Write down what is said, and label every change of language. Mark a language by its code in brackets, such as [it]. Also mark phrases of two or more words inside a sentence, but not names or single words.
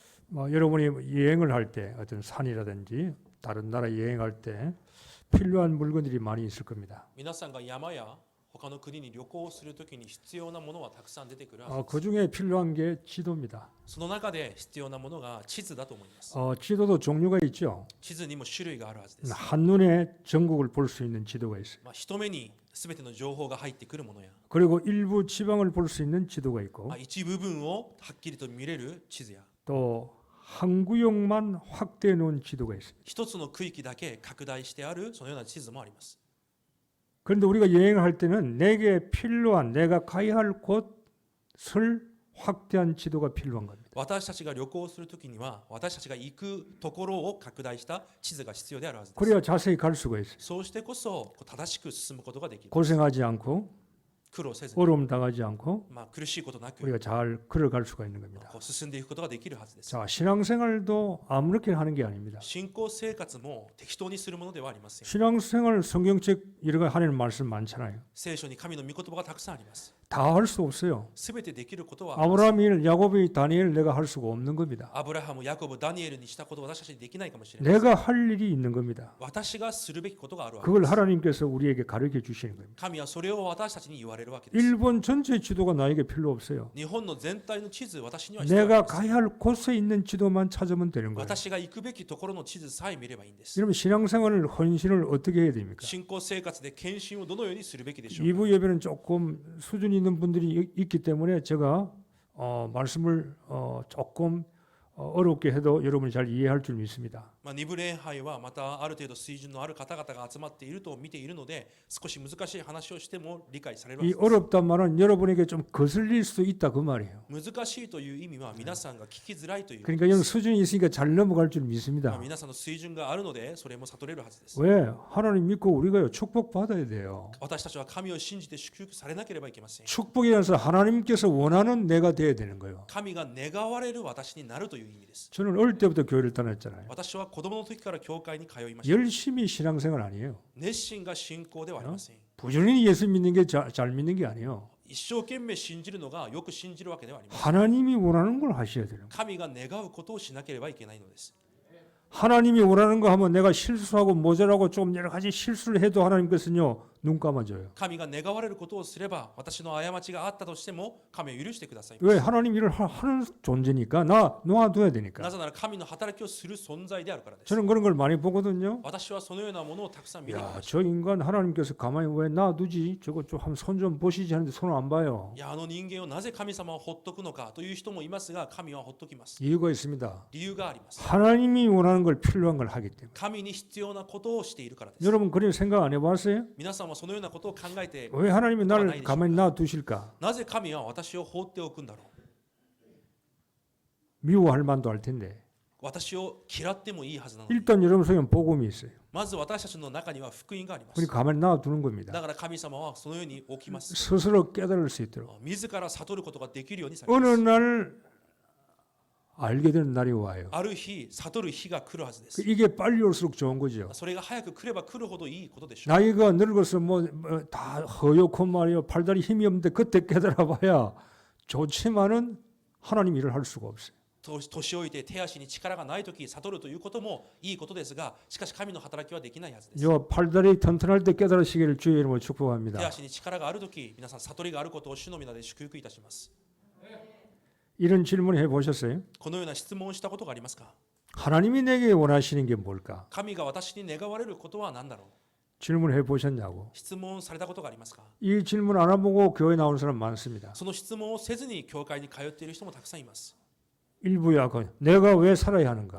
[ko] 여러분이 여행을 할 때 어떤 산이라든지 다른 나라 여행할 때 필요한 물건들이 많이 있을 겁니다. [ja] 皆さんが山や他の国に旅行するときに必要なものはたくさん出てくるはずです。 [ko] 그 중에 필요한 게 지도입니다. [ja] その中で必要なものが地図だと思います。 [ko] 지도도 종류가 있죠. [ja] 地図にも種類があるはずです。 [ko] 한눈에 전국을 볼 수 있는 지도가 있어요. [ja] 一目に全ての情報が入ってくるものや、 [ko] 그리고 일부 지방을 볼 수 있는 지도가 있고 [ja] 一部分をはっきりと見れる地図や、 [ko] 또 한 구역만 확대해 놓은 지도가 있습니다. [ja] 一つの区域だけ拡大してあるそのような地図もあります。 [ko] 그런데 우리가 여행을 할 때는 내게 필요한 내가 가야 할 곳을 확대한 지도가 필요한 겁니다. [ja] 私たちが旅行するときには私たちが行くところを拡大した地図が必要であるはずです。 [ko] 그래야 자세히 갈 수가 있어요. [ja] そうしてこそ正しく進むことができる。 [ko] 고생하지 않고 [ja] 苦労せずに、 [ko] 어려움 당하지 않고 [ja] 苦しいことなく [ko] 우리가 잘 걸어갈 수가 있는 겁니다. [ja] 進んでいくことができるはずです。 [ko] 자, 신앙생활도 아무렇게 하는 게 아닙니다. [ja] 信仰生活も適当にするものではありません。 [ko] 신앙생활 성경책 여러 가지 하나님 말씀 많잖아요. [ja] 聖書に神の御言葉がたくさんあります。 [ko] 다 할 수 없어요. [ja] すべてできることはありません。 [ko] 아브라함 일, 야곱이 다니엘 내가 할 수가 없는 겁니다. [ja] アブラハム、ヤコブ、ダニエルにしたことは私たちにできないかもしれない。 [ko] 내가 할 일이 있는 겁니다. [ja] 私がするべきことがあるわけ [ko] 그걸 [ja] です。 [ko] 하나님께서 우리에게 가르쳐 주시는 겁니다. [ja] 神はそれを私たちに言われるわけです。 [ko] 일본 전체 지도가 나에게 필요 없어요. [ja] 日本の全体の地図、私には必要あり [ko] 내가 [ja] ます。 [ko] 가야 할 곳에 있는 지도만 찾으면 되는 거예요. [ja] 私が行くべきところの地図さえ見ればいいんです。 [ko] 여러분 신앙생활을 헌신을 어떻게 해야 됩니까? [ja] 信仰生活で献身をどのようにするべきでしょうか。 [ko] 2부 예배는 조금 수준 있는 분들이 있기 때문에 제가 말씀을 조금 어렵게 해도 여러분이 잘 이해할 줄 믿습니다. [ja] 2 部礼拝はまたある程度水準のある方々が集まっていると見ているので、少し難しい話をしても理解されるわ [ko] 이 [ja] けです。 [ko] 어렵단 말은 여러분에게 좀 거슬릴 수 있다 그 말이에요. [ja] 難しいという意味は皆さんが聞きづらいということ [ko] 그러니까 [ja] で [ko] 여러분 [ja] す。 [ko] 수준이 있으니까 잘 넘어갈 줄 믿습니다. [ja] 皆さんの水準があるのでそれも悟れるはずです。 [ko] 왜? 하나님 믿고 우리가요 축복 받아야 돼요. [ja] 私たちは神を信じて祝福されなければいけません。 [ko] 축복이라서 하나님께서 원하는 내가 돼야 되는 거예요. [ja] 神が願われる私になるという意味です。 [ko] 저는 어릴 때부터 교회를 다녔잖아요. [ja] 私は子供の時から教会に通いました。 [ko] 열심히 신앙생활 아니에요. [ja] 熱心が信仰ではありません。 [ko] 부지런히 예수 믿는 게 잘 믿는 게 아니에요. [ja] 一生懸命信じるのがよく信じるわけではありません。 [ko] 하나님이 원하는 걸 하셔야 돼요. [ja] 神が願うことをしなければいけないのです。 [ko] 하나님이 원하는 거 하면 내가 실수하고 모자라고 좀 여러 가지 실수를 해도 하나님께서는요 눈 감아줘요. [ja] 神が願われることをすれば私の過ちがあったとしても神は許してください。 [ko] 왜? 하나님 일을 하는 존재니까 놔둬야 되니까. [ja] なぜなら神の働きをする存在であるからです。 [ko] 저는 그런 걸 많이 보거든요. [ja] 私はそのようなものをたくさん見てき [ko] 야, [ja] ました。 [ko] 저 인간 하나님께서 가만히 왜 놔두지? 저거 좀 한 손 좀 보시지 하는데 손을 안 봐요. [ja] いや、あの人間をなぜ神様はほっとくのかという人もいますが、神はほっときます。 [ko] 이유가 있습니다. [ja] 理由があります。 [ko] 하나님이 원하는 걸 필요한 걸 하기 때문에. [ja] 神に必要なことをしているからです。 [ko] 여러분 그런 생각 안 해봤어요? [ja] 皆さんはそのようなことを考えて、 [ko] 왜 하나님이 나를 가만히 놔두실까? [ja] なぜ神は私を放っておくんだろう。 [ko] 미워할 만도 할 텐데. [ja] 私を嫌ってもいいはずなのに。 [ko] 일단 여러분 속에 복음이 있어요. [ja] まず私たちの中には福音がありま [ko] 우리 [ja] す。 [ko] 가만히 놔두는 겁니다. [ja] だから神様はそのように起きます。 [ko] 스스로 깨달을 수 있도록. [ja] 自ら悟ることができるようにされ [ko] 어느 [ja] ます。 [ko] 날 알게 되는 날이 와요. [ja] ある日、悟る日が来るはずです。 [ko] 이게 빨리 올수록 좋은 거죠. [ja] それが早く来れば来るほどいいことでしょう。 [ko] 나이가 늙어서 다 허옇고 말이요 팔다리 힘이 없는데 그때 깨달아봐야 좋지만은 하나님 일을 할 수가 없어요. [ja] 年老いて手足に力がないとき悟るということもいいことですが、しかし神の働きはできないはずです。 [ko] 요 팔다리 튼튼할 때 깨달으시기를 주의 이름으로 [ja] 手 [ko] 축복합니다. [ja] 足に力があるとき、皆さん悟りがあることを主の皆で祝福いたします。 [ko] 이런 질문 해보셨어요? [ja] このような質問をしたことがありますか？ [ko] 하나님이 내게 원하시는 게 뭘까? [ja] 神が私に願われることは何だろう？ [ko] 질문해 보셨냐고. [ja] 質問されたことがありますか？ [ko] 이 질문 안 해보고 교회 나온 사람 많습니다. [ja] その質問をせずに教会に通っている人もたくさんいます。 [ko] 일부야 내가 왜 살아야 하는가?